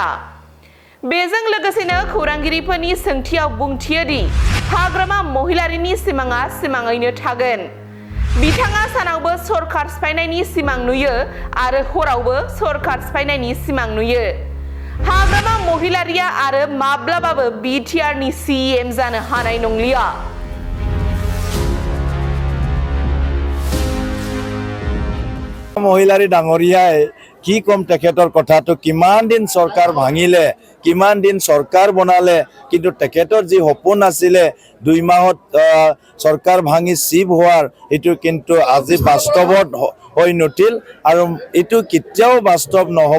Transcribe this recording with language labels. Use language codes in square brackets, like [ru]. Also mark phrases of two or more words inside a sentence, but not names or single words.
[brx] बेजों लोगोसेनो खौरांगिरिफोरनि सोंथियाव बुंथियो दि हाग्रामा महिलारिनि सिमाङा सिमाङैनो थागोन। बिथाङा सानावबो सरकार सिफायनायनि सिमां नुयो आरो हरावबो सरकार सिफायनायनि सिमां नुयो। हाग्रामा महिलारिया आरो माब्लाबाबो बिटिआरनि CM जानो हानाय नंलिया। [as] মহিলাৰী ডাঙৰীয়াই কি কম তেখেতৰ কথাটো কিমান দিন চৰকাৰ ভাঙিলে কিমান দিন চৰকাৰ বনালে কিন্তু তেখেতৰ যি সপোন আছিলে 2 মাহত চৰকাৰ ভাঙি চিপ হোৱাৰ এটো কিন্তু আজি বাস্তৱত হৈ নুঠিল আৰু এটো কেতিয়াও বাস্তৱ নহব।